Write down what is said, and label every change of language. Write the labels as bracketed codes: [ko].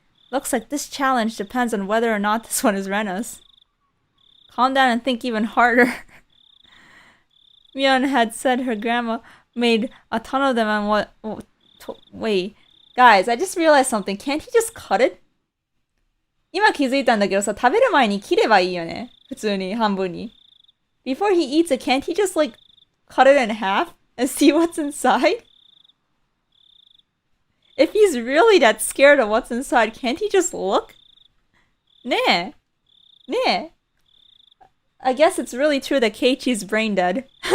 [en] Looks like this challenge depends on whether or not this one is Rena's. Calm down and think even harder. Mion had said her grandma made a ton of them and wait. Guys, I just realized something. Can't he just cut it? [ja] 今気づいたんだけどさ、食べる前に切ればいいよね。普通に、半分に。 [en] Before he eats it, can't he just like cut it in half and see what's inside? If he's really that scared of what's inside, can't he just look? [ja] ねえ。ねえ。 [en] I guess it's really true that Keiichi's brain dead.